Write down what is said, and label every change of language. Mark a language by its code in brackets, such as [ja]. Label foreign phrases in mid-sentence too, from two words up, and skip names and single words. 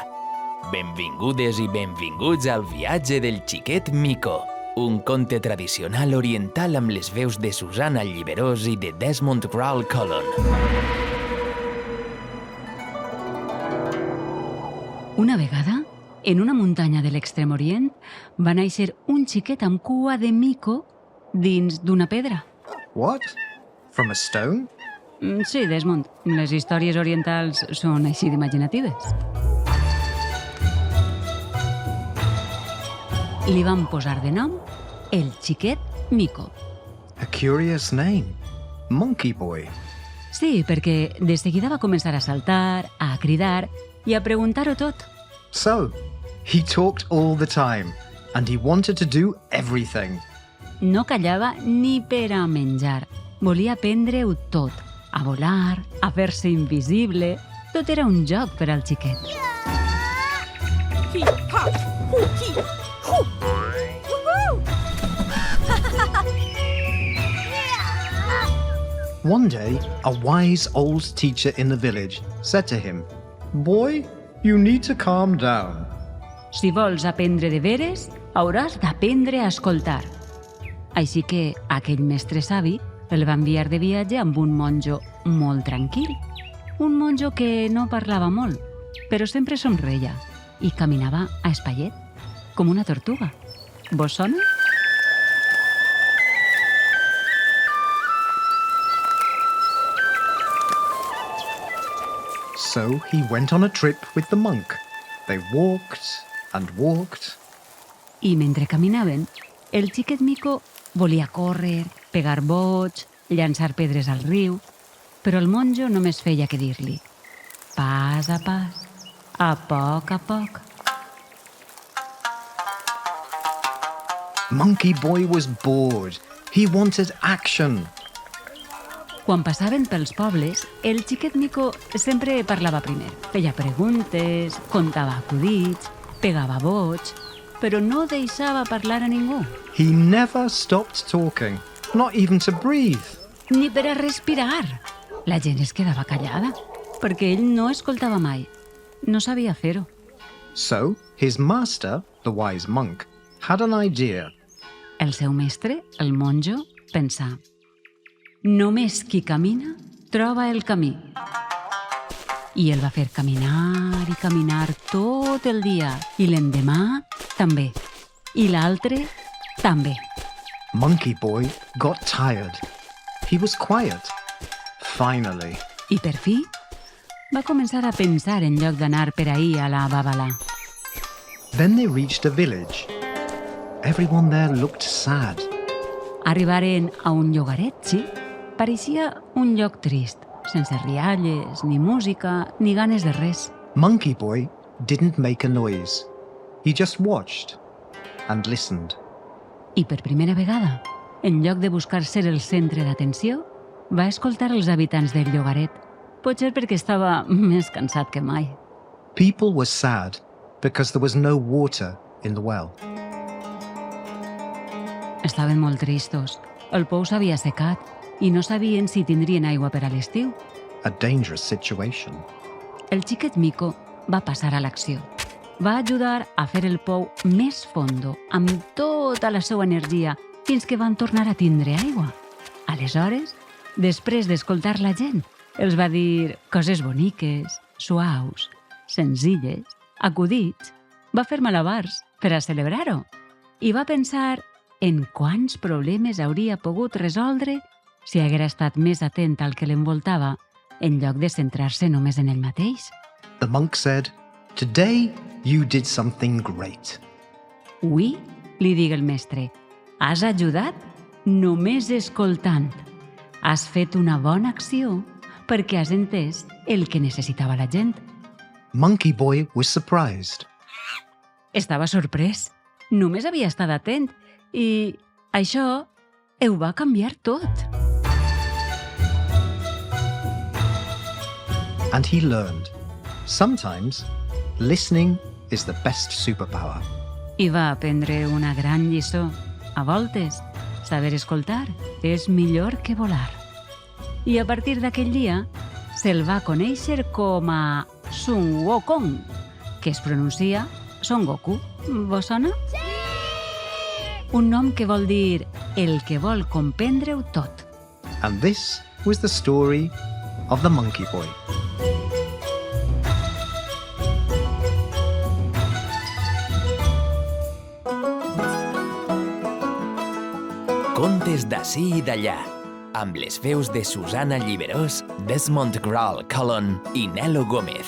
[ca] Benvingudes i benvinguts al viatge del xiquet Mico, un conte tradicional oriental amb les veus de Susana Lliberós i de Desmond Grall-Collon. Una vegada, en una muntanya de l'Extrem Orient, va néixer un xiquet amb cua de mico dins d'una pedra. [en] What? From a stone? [ca] Sí, Desmond, les històries orientals són així d'imaginatives. Li van posar de nom el xiquet Mico. [en] A curious name. Monkey Boy. [ca] Sí, perquè de seguida va començar a saltar, a cridar i a preguntar-ho tot. [en] So, he talked all the time, and he wanted to do everything. [ca] No callava ni per a menjar. Volia aprendre-ho tot. A volar, a fer-se invisible... Tot era un joc per al xiquet. [en] One day, a wise old teacher in the village said to him, "Boy, you need to calm down." [ca] Si vols aprendre de veres, hauràs d'aprendre a escoltar. Així que aquell mestre savi el va enviar de viatge amb un monjo molt tranquil. Un monjo que no parlava molt, però sempre somreia i caminava a espaiet, com una tortuga. Vos sona? [en] So he went on a trip with the monk. They walked and walked. [ca] I mentre caminaven, el xiquet Mico volia córrer, pegar boig, llançar pedres al riu, però el monjo només feia que dir-li pas a pas, a poc a poc. [en] Monkey Boy was bored. He wanted action. [ca] Quan passaven pels pobles, el xiquet Mico sempre parlava primer. Feia preguntes, contava acudits, pegava boig, però no deixava parlar a ningú. [en] He never stopped talking, not even to breathe. [ca] Ni per a respirar. La gent es quedava callada, perquè ell no escoltava mai. No sabia fer-ho. [en] So his master, the wise monk, had an idea. [ca] El seu mestre, el monjo, pensà: només qui camina troba el camí. I el va fer caminar i caminar tot el dia. I l'endemà també. I l'altre també. [en] Monkey Boy got tired. He was quiet. Finally. [ca] I per fi va començar a pensar en lloc d'anar per ahir a la Babalà. [en] Then they reached a village. Everyone there looked sad. [ca] Arribaren a un llogaret, sí. Pareixia un lloc trist, sense rialles, ni música, ni ganes de res. [en] Monkey Boy didn't make a noise. He just watched and listened. [ca] I per primera vegada, en lloc de buscar ser el centre d'atenció, va escoltar els habitants del llogaret, potser perquè estava més cansat que mai. [en] People were sad because there was no water in the well. [ca] Estaven molt tristos. El pou s'havia secat i no sabien si tindrien aigua per a l'estiu. [en] A dangerous situation. [ca] El xiquet Mico va passar a l'acció. va ajudar a fer el pou més fondo, amb tota la seva energia, fins que van tornar a tindre aigua. Aleshores, després d'escoltar la gent, els va dir coses boniques, suaus, senzilles, acudits. Va fer malabars per a celebrar-ho i va pensar en quants problemes hauria pogut resoldre si haguera estat més atent al que l'envoltava en lloc de centrar-se només en ell mateix. [en] The monk said, "Today you did something great." [ca] Ui, li digue el mestre, has ajudat només escoltant. Has fet una bona acció perquè has entès el que necessitava la gent. [en] Monkey Boy was surprised. [ca] Estava sorprès. Només havia estat atent i això ho va canviar tot. [en] And he learned, sometimes listening is the best superpower. [ca] I va aprendre una gran lliçó. A voltes, saber escoltar és millor que volar. I a partir d'aquell dia, se'l va conèixer com a Sun Wukong, que es pronuncia Son Goku. Vos sona? Sí! Un nom que vol dir el que vol comprendre-ho tot. [en] And this was the story of the Monkey Boy. [ca] Contes d'ací i d'allà, amb les veus de Susana Lliberós, Desmond Graal Collon i Nelo Gómez.